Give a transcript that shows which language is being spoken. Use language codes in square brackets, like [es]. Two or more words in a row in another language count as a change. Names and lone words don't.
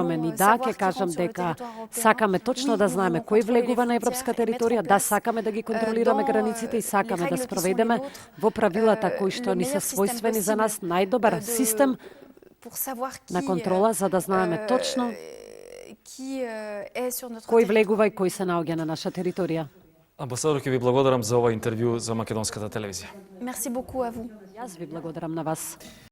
[mk] И да, ќе кажам дека сакаме точно да знаеме кој влегува на европска територија, да сакаме да ги контролираме границите и сакаме да спроведеме во правилата кои што ни се својствени за нас најдобар систем на контрола, за да знаеме точно кој влегува и кој се наоѓа на наша територија. Амбасадор, ќе ви благодарам за ова интервју за Македонската телевизија. [fr] Merci beaucoup à vous. [mk] Јас ви благодарам на вас.